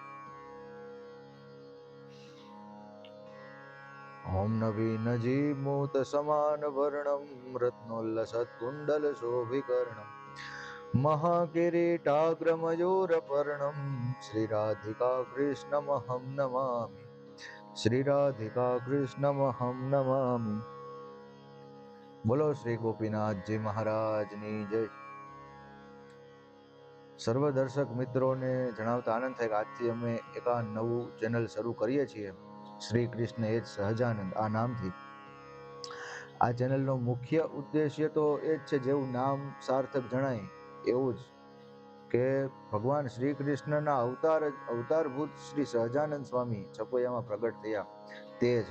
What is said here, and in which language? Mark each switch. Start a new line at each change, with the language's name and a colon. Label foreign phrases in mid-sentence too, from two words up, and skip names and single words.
Sanskrit: ॐ नवीनजीमूतसमानवर्णं रत्नोल्लसत्कुण्डलशोभिकर्णं महाकिरीटाग्रमयूरपर्णं श्रीराधिका कृष्णमहं नमामि। श्रीराधिका कृष्णमहं नमामि।
Gujarati: બોલો શ્રી ગોપીનાથજી મહારાજની જય। સર્વ દર્શક મિત્રોને જણાવતા આનંદ થાય કે આજથી અમે એક આ નવું ચેનલ શરૂ કરીએ છીએ, શ્રી કૃષ્ણ એજ સહજાનંદ આ નામથી। આ ચેનલનો મુખ્ય ઉદ્દેશ્ય તો એ જ છે, જેવું નામ સાર્થક જણાય એવું જ, કે ભગવાન શ્રી કૃષ્ણના અવતારભૂત શ્રી સહજાનંદ સ્વામી છપૈયામાં પ્રગટ થયા તે છે।